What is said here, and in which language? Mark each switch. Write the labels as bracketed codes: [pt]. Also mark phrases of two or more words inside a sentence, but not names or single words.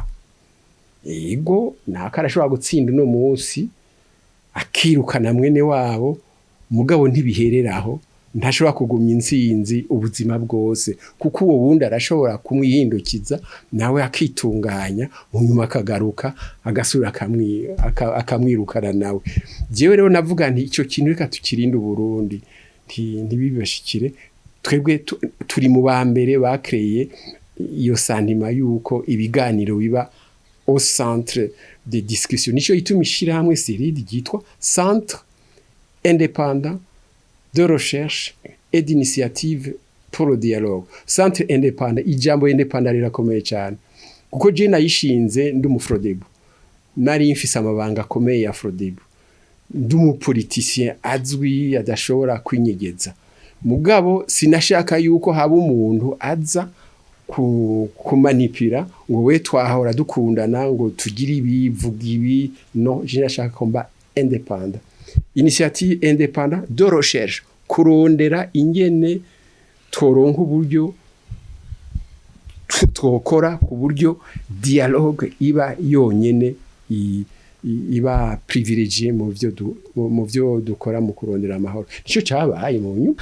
[rn] Ego nakarashobora gutsinda no munsi akirukana mwene wabo, mugabo ntibihereraho, ntashobora kugumya intsinzi ubuzima bwose kuko uwo wundi arashobora kumwihindukiza nawe akitunganya mu nyuma akagaruka agasura akamwirukana nawe. Jewe rero navuga nti icyo kintu reka tukirinde Burundi ntibibashikire. Twebwe turi mu ba mbere bakreye iyo sentiment yuko ibiganiro biba [fr] au centre de discussion. [rn] Nico ituma ishirahamwe Siride ryitwa Centre indépendant de recherche et d'initiative pour le dialogue. Centre indépendant, ijambo indépendant rirakomeye cyane kuko je nayishinze ndi umufrodebu, nari mfise amabanga akomeye ya frodebu, ndi umupoliticien azwi adashobora kwinyegeza. Mugabo sinashaka yuko haba umuntu aza kumanipira ngo we twahora dukundana ngo tugire ibi vuga ibi. No, je nashaka komba indépendant. Initiative indépendant de recherche, kurondera ingene toronka uburyo twokora ku buryo dialogue iba yonyene iba privilegié mu byo dukora mu kurondera amahoro. Nico cyabaye mu nyuma.